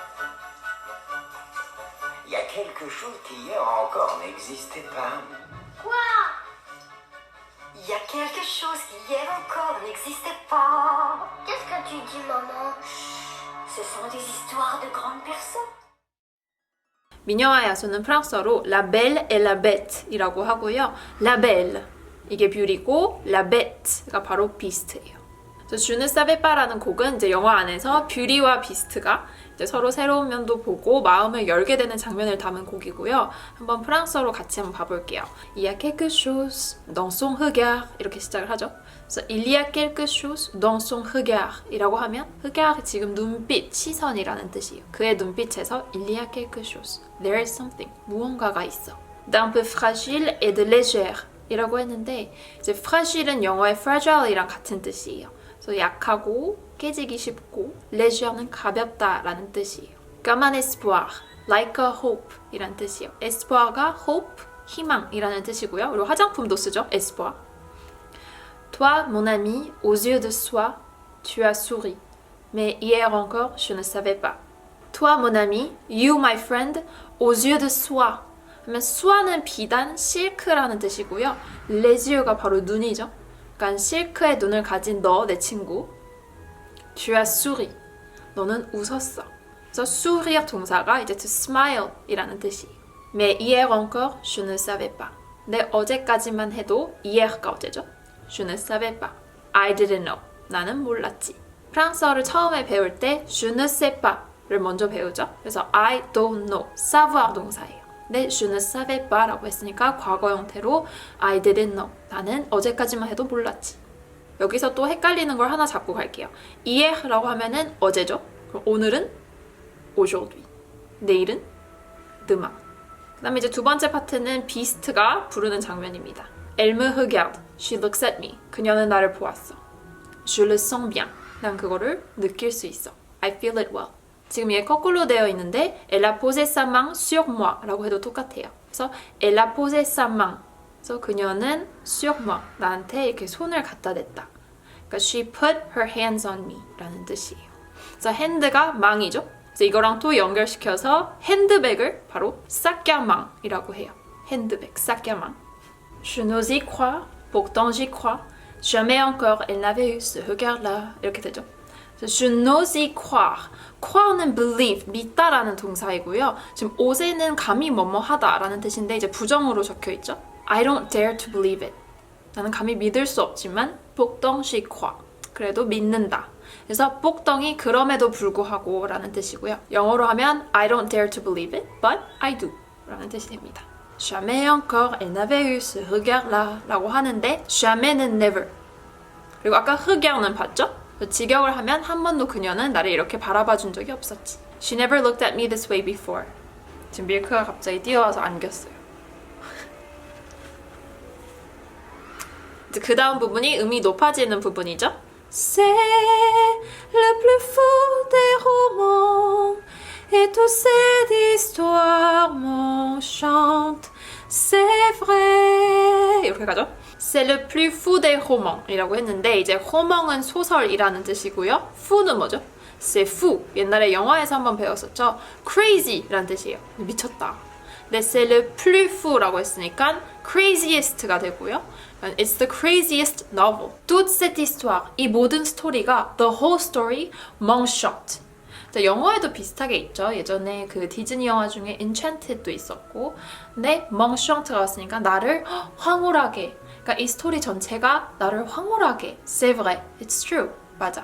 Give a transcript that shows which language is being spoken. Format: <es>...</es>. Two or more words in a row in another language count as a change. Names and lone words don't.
<fr>Il y a quelque chose qui hier encore n'existait pas. Quoi? Il y a quelque chose qui hier encore n'existait pas. Qu'est-ce que tu dis, maman? Ce sont des histoires de grandes personnes.</fr> <ko>미녀와 야수는 프랑스어로 La Belle et la Bête 이라고 하고요. La Belle, 이게 뷰티고 La Bête가 바로 비스트예요. 그래서 Je ne savais pas라는 곡은 이제 영화 안에서 뷰티와 비스트가 이제 서로 새로운 면도 보고 마음을 열게 되는 장면을 담은 곡이고요. 한번 프랑스어로 같이 한번 봐볼게요.</ko> <fr>Il y a quelque chose dans son regard</fr> <ko>이렇게 시작을 하죠. 그래서</ko> <fr>Il y a quelque chose dans son regard</fr> <ko>이라고 하면 regard 지금 눈빛, 시선이라는 뜻이에요. 그의 눈빛에서</ko> <fr>Il y a quelque chose,</fr> <en>there is something,</en> <ko>무언가가 있어.</ko> <fr>D'un peu fragile et de légère</fr> <ko>이라고 했는데 이제 fragile은 영어의 fragile이랑 같은 뜻이에요. 그래서 약하고 깨지기 쉽고 légere는 가볍다라는 뜻이에요.</ko> <fr>Comme un espoir,</fr> <en>like a hope</en> <ko>이란 뜻이에요. espoir가 hope, 희망이라는 뜻이고요. 그리고 화장품도 쓰죠, espoir.</ko> <fr>Toi, mon ami, aux yeux de soie, tu as souri. Mais hier encore, je ne savais pas. Toi, mon ami,</fr> <en>you, my friend,</en> <fr>aux yeux de soie.</fr> <ko>하면 soie는 비단, 실크라는 뜻이고요.</ko> <fr>les yeux</fr> <ko>가 바로 눈이죠. 그러니까 실크의 눈을 가진 너, 내 친구.</ko> <fr>Tu as souri.</fr> <ko>너는 웃었어. 그래서 sourire 동사가 이제</ko> <en>to smile</en> <ko>이라는 뜻이에요.</ko> <fr>Mais hier encore, je ne savais pas.</fr> <ko>내 어제까지만 해도 hier가 어제죠?</ko> <fr>Je ne savais pas.</fr> <en>I didn't know.</en> <ko>나는 몰랐지. 프랑스어를 처음에 배울 때</ko> <fr>je ne sais pas</fr> <ko>를 먼저 배우죠.</ko> <en>그래서 I don't know.</en> <ko>savoir 동사예요. 근데</ko> <fr>je ne savais pas</fr> <ko>라고 했으니까 과거 형태로</ko> <en>I didn't know.</en> <ko>나는 어제까지만 해도 몰랐지. 여기서 또 헷갈리는 걸 하나 잡고 갈게요. hier라고 하면은 어제죠. 그럼 오늘은 aujourd'hui. 내일은 demain. 그 다음에 이제 두 번째 파트는 비스트가 부르는 장면입니다.</ko> <fr>Elle me regarde.</fr> <en>She looks at me.</en> <ko>그녀는 나를 보았어.</ko> <fr>Je le sens bien.</fr> <ko>난 그거를 느낄 수 있어.</ko> <en>I feel it well.</en> <ko>지금 얘 거꾸로 되어 있는데</ko> <fr>Elle a posé sa main sur moi</fr> <ko>라고 해도 똑같아요.</ko> <fr>그래서 Elle a posé sa main.</fr> <ko>그래서 그녀는</ko> <fr>sur moi.</fr> <ko>나한테 이렇게 손을 갖다 댔다.</ko> <en>그러니까 She put her hands on me</en> <ko>라는 뜻이에요. 그래서 hand가 망이죠. 그래서 이거랑 또 연결시켜서 핸드백을 바로 사까망이라고 해요. 핸드백, 사까망.</ko> <fr>Je n'ose y croire, pourtant j'y crois. Jamais encore elle n'avait eu ce regard-là.</fr> <ko>이렇게 되죠.</ko> <fr>Je n'ose y croire.</fr> <ko>croire는 believe, 믿다라는 동사이고요. 지금 ose는 감히 뭐뭐하다라는 뜻인데 이제 부정으로 적혀 있죠.</ko> <en>I don't dare to believe it.</en> <ko>나는 감히 믿을 수 없지만 복덩시과. 그래도 믿는다. 그래서 복덩이 그럼에도 불구하고 라는 뜻이고요. 영어로 하면</ko> <en>I don't dare to believe it, but I do</en> <ko>라는 뜻이 됩니다.</ko> <fr>Jamais encore elle n'avait eu ce regard-là</fr> <ko>라고 하는데</ko> <fr>jamais,는 never.</fr> <ko>그리고 아까 regard는 봤죠? 직역을 하면 한 번도 그녀는 나를 이렇게 바라봐 준 적이 없었지.</ko> <en>She never looked at me this way before.</en> <ko>지금 밀크가 갑자기 뛰어와서 안겼어요. 이제 그 다음 부분이 음이 높아지는 부분이죠.</ko> <fr>C'est le plus fou des romans et toute cette histoire m'enchante. C'est vrai.</fr> <ko>이렇게 가죠.</ko> <fr>C'est le plus fou des romans</fr> <ko>이라고 했는데 이제 roman은 소설이라는 뜻이고요. fou는 뭐죠?</ko> <fr>C'est fou.</fr> <ko>옛날에 영화에서 한번 배웠었죠. crazy라는 뜻이에요. 미쳤다. 근데</ko> <fr>c'est le plus fou</fr> <ko>라고 했으니까 craziest가 되고요.</ko> <en>It's the craziest novel.</en> <fr>Toute cette histoire.</fr> <ko>이 모든 스토리가</ko> <en>the whole story</en> <ko>m'enchante. 영어에도 비슷하게 있죠. 예전에 그 디즈니 영화 중에 Enchanted도 있었고 근데 m'enchante가 왔으니까 나를 황홀하게 그러니까 이 스토리 전체가 나를 황홀하게</ko> <fr>C'est vrai.</fr> <en>It's true.</en> <ko>맞아.</ko>